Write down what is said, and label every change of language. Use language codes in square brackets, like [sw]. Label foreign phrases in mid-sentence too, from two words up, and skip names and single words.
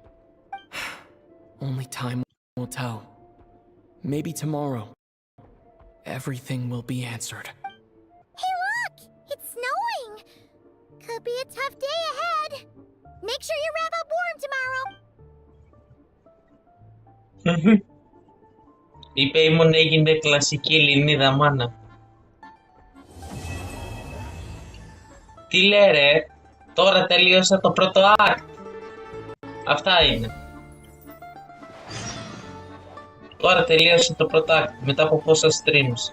[en] Only time will tell. Maybe tomorrow, everything will be answered. Hey look! It's snowing! Could be a tough day ahead. Make sure you wrap up warm tomorrow. [el] Η Paimon έγινε κλασική Ελληνίδα μάνα. Τι λέει ρε, τώρα τελείωσα το πρώτο act. Αυτά είναι. Τώρα τελείωσε το πρώτο act μετά από πόσα streams.